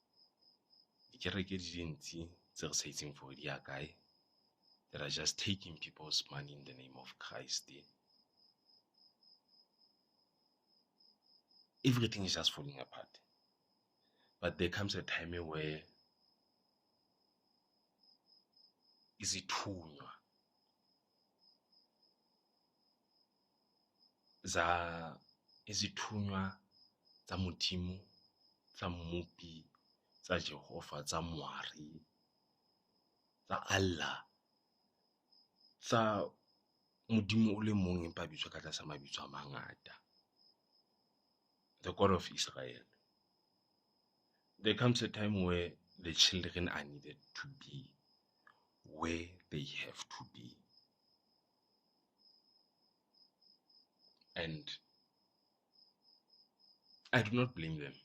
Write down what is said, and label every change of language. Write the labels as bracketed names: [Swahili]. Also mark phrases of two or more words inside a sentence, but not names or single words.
[English] For the guy that are just taking people's money in the name of Christ. Everything is just falling apart. But there comes a time where [Southern Sotho] izithunywa tsa Modimo, tsa Mmupi, tsa Jehova, tsa Moari, tsa Allah, tsa Modimo o le mong empa bitswa ka tlasa mabitso a mangata. [English] The God of Israel. There comes a time where the children are needed to be where they have to be. And I do not blame them.